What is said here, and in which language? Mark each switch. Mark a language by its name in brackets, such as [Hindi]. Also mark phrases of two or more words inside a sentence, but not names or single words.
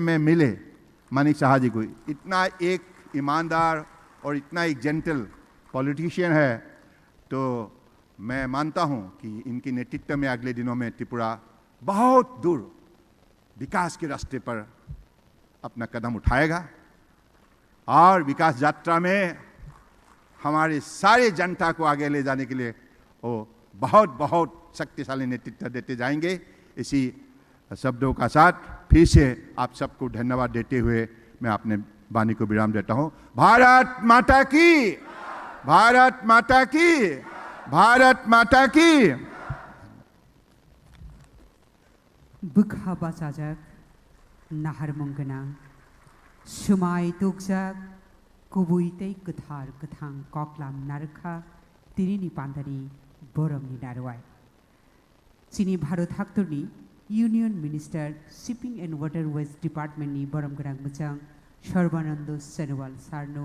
[Hindi] मैं मिले मानिक साहा जी को, इतना एक ईमानदार और इतना एक [English] gentle politician [Hindi] है, तो मैं मानता हूं कि इनके नेतृत्व में अगले दिनों में त्रिपुरा बहुत दूर विकास के रास्ते पर अपना कदम उठाएगा और विकास यात्रा में हमारे सारे जनता को आगे ले जाने के लिए वो बहुत बहुत शक्तिशाली नेतृत्व देते जाएंगे। इसी शब्दों का साथ फिर से आप सबको धन्यवाद देते हुए मैं अपने वाणी को विराम देता हूं। भारत माता की, भारत माता की, भारत माता की। [Bodo] बुखा बाचाजक नाहर मंगना सुमाय तुकजक कुबुइतै गोथार गोथां कक्लाम नारखा तिरिनि पान्दानि बरमनि नारवाय चीनी भारत हाक्टरनि [English] union minister shipping and waterways [Bodo] डिपार्टमेंटनि बरमगोनां मोजां सर्बानंद सोनोवाल सारनो